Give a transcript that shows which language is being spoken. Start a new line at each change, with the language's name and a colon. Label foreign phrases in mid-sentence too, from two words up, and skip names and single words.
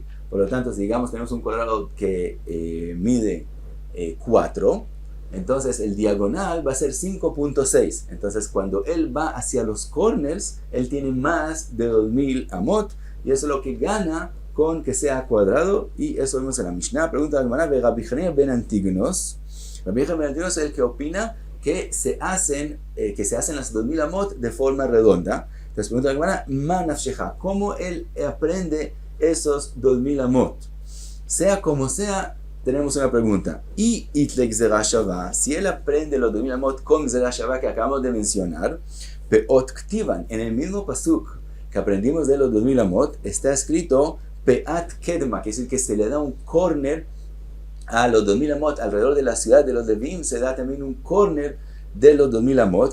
Spanish: Por lo tanto, si digamos tenemos un cuadrado que mide 4, entonces el diagonal va a ser 5.6. Entonces cuando él va hacia los corners, él tiene más de 2000 amot, y eso es lo que gana con que sea cuadrado, y eso vemos en la Mishnah. Pregunta la Gemara, Rabbi Hanina ben Antignos. Rabbi Hanina ben Antignos es el que opina que se hacen las 2000 amot de forma redonda. Entonces pregunta la Gemara,
Hebrew: מה נפשך,
Spanish: ¿cómo él aprende esos 2000 amot? Sea como sea, tenemos una pregunta.
Aramaic: אי אית ליה גזרה שוה,
Spanish: si él aprende los 2000 amot con
Hebrew: גזרה שוה
Spanish: que acabamos de mencionar,
Aramaic: פאות כתיבן,
Spanish: en el mismo pasuk que aprendimos de los 2000 amot, está escrito
Hebrew: פאת קדמה,
Spanish: que es decir que se le da un corner a los 2000 amot alrededor de la ciudad de los Leviim, se da también un corner de los 2000 amot.